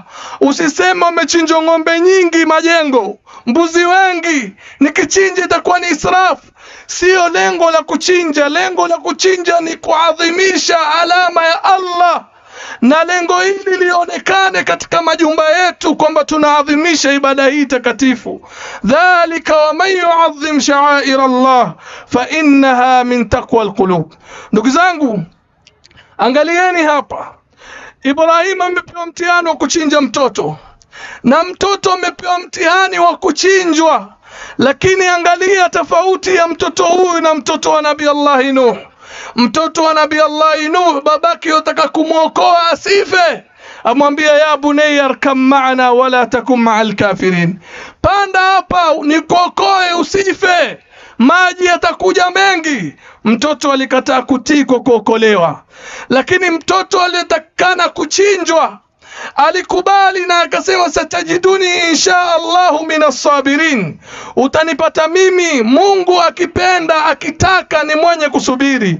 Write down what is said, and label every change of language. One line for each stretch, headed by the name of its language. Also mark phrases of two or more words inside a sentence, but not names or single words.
Swahili: Usiseme umechinja ng'ombe nyingi majengo, mbuzi wengi, nikichinja itakuwa ni israfu. Sio lengo la kuchinja. Lengo la kuchinja ni kuadhimisha alama ya Allah, na lengo hili lionekane katika majumba yetu kwamba tunaadhimisha ibada hii takatifu.
Arabic: ذلك ومن يعظم شعائر الله فإنها من تقوى القلوب.
Swahili: Ndugu zangu, angalieni hapa, Ibrahim amepewa mtihani wa kuchinja mtoto, na mtoto amepewa mtihani wa kuchinjwa. Lakini angalia tofauti ya mtoto huyu na mtoto wa Nabii Allah Nuh. Mtoto wa Nabii Allah Nuh, babake yotaka kumuokoa asife, amwambia
Arabic: يا بني اركب معنا ولا تكن مع الكافرين,
Swahili: panda hapa nikuokoe usife, maji yatakuja mengi. Mtoto alikataa kutii kwa kuokolewa. Lakini mtoto aliyetakana kuchinjwa alikubali na akasema
Arabic: ستجدني إن شاء الله من الصابرين,
Swahili: utanipata mimi Mungu akipenda akitaka ni mwenye kusubiri.